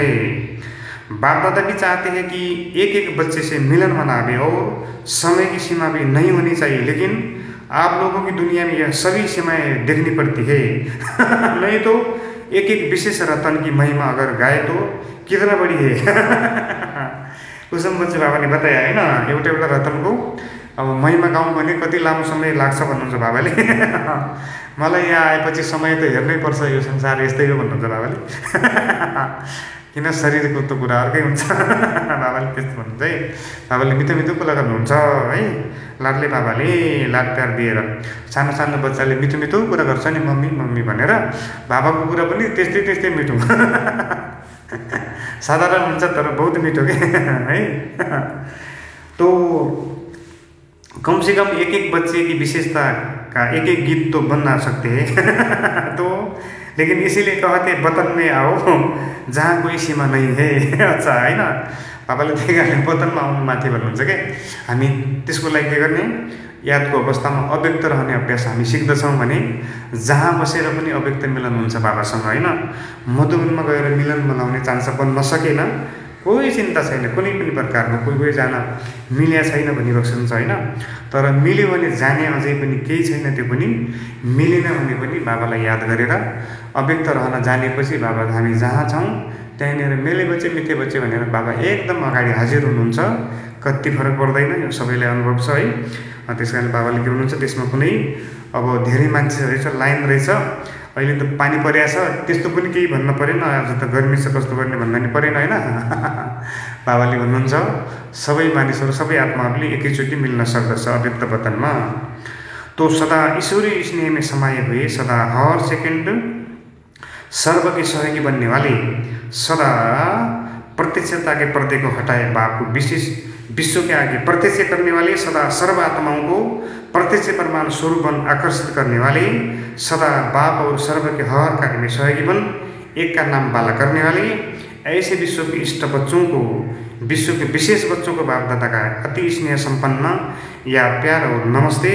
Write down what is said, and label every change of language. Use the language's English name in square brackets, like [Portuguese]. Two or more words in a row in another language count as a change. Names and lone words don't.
[Hindi] बाप दादा भी चाहते हैं कि एक एक बच्चे से मिलन मनावे और समय की सीमा भी नहीं होनी चाहिए, लेकिन आप लोगों की दुनिया में यह सभी सीमाएं देखनी पड़ती है। नहीं तो एक एक विशेष रतन की महिमा अगर गाए तो कितना बड़ी है। कुसुम बच्चे बाबा ने बताया है ना, [Nepali] एउटा एउटा रतनको अब महिमा गाउँ भने कति लामो समय लाग्छ भन्नुहुन्छ बाबाले। मलाई यहाँ आएपछि समय त हेर्नै पर्छ, यो संसार यस्तै हो भन्नुहुन्छ बाबाले। किन शरीरको त कुरा अर्कै हुन्छ। बाबाले त्यस्तो भन्नुहुन्छ है। बाबाले मिठो मिठो कुरा गर्नुहुन्छ है। लाडले बाबाले लाड प्यार दिएर सानो सानो बच्चाले मिठो मिठो कुरा गर्छ नि, मम्मी मम्मी भनेर, बाबाको कुरा पनि त्यस्तै त्यस्तै मिठो। साधारण हुन्छ तर बहुत मिठो के है। [Hindi] तो कम से कम एक एक बच्चे की विशेषता का एक एक गीत तो बना सकते हैं। तो लेकिन इसीलिए कहते वतन में आओ जहाँ कोही सीमा नहीं है। [Nepali] अच्छा होइन, बाबाले त्यही कारण वतनमा आउनु माथि भन्नुहुन्छ क्या। हामी त्यसको लागि के गर्ने, यादको अवस्थामा अव्यक्त रहने अभ्यास हामी सिक्दछौँ भने जहाँ बसेर पनि अव्यक्त मिलन हुन्छ बाबासँग होइन। मधुबनमा गएर मिलन बनाउने चान्स बन्न सकेन, कोही चिन्ता छैन, कुनै पनि प्रकारमा कोही जान मिल्या छैन भनिबक्सन छ होइन। तर मिल्यो भने जाने अझै पनि केही छैन, त्यो पनि मिलेन भने पनि बाबालाई याद गरेर अव्यक्त रहन जानेपछि बाबा हामी जहाँ छौँ त्यहीँनिर [Hindi] मेले बच्चे मिठे बच्चे [Nepali] भनेर बाबा एकदम अगाडि हाजिर हुनुहुन्छ। कति फरक पर्दैन, यो सबैलाई अनुभव छ है। त्यस कारणले बाबाले के भन्नुहुन्छ, त्यसमा कुनै अब धेरै मान्छे रहेछ, लाइन रहेछ, अहिले त पानी परिरहेछ, त्यस्तो पनि केही भन्न परेन, आज त गर्मी छ कस्तो गर्ने भन्दा नि परेन होइन। बाबाले भन्नुहुन्छ सबै मानिसहरू, सबै आत्माहरूले एकैचोटि मिल्न सक्दछ अव्यक्त वतनमा। [Hindi] तो सदा ईश्वरीय स्नेह में समाये हुए, सदा हर सेकंड सर्व के सहयोगी बनने वाले, सदा प्रत्यक्षता के पर्दे को हटाए बाप को विशेष विश्व के आगे प्रत्यक्ष करने वाले, सदा सर्व आत्माओं को प्रत्यक्ष परमाणु स्वरूप बन आकर्षित करने वाले, सदा बाप और सर्व के हर कार्य में सहयोगी बन एक का नाम बाला करने वाले, ऐसे विश्व के इष्ट बच्चों को, विश्व के विशेष बच्चों को बाप दादा का अति स्नेह संपन्न या प्यार और नमस्ते।